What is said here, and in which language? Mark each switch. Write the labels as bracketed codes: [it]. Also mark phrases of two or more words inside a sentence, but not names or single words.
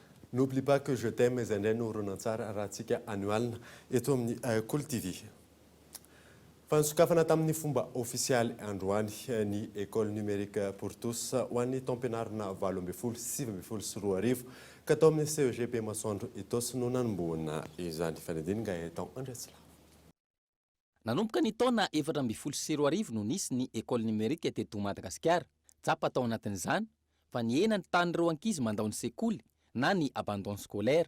[fr] N'oublie pas que je t'aime [mg] izay indray no horonan-tsara raha antsika anioalina eto amin'ny Cool TV. Fanosokafana tamin'ny fomba ofisialy androany ny [fr] école numérique pour tous [mg] ho an'ny taom-pianarana 8 sy 24 arivo ka tao amin'ny CEGP Masoandro Itosy no nanomboana izany fanadinana etao Andresila. Nanomboka ny taona 4 arivo no nisy ny [fr] école numérique [mg] teto Madagasikara. Tsapa tao anatin'izany fa nienany tanyreo ankizy mandao ny sekoly na ny [fr] abandon scolaire.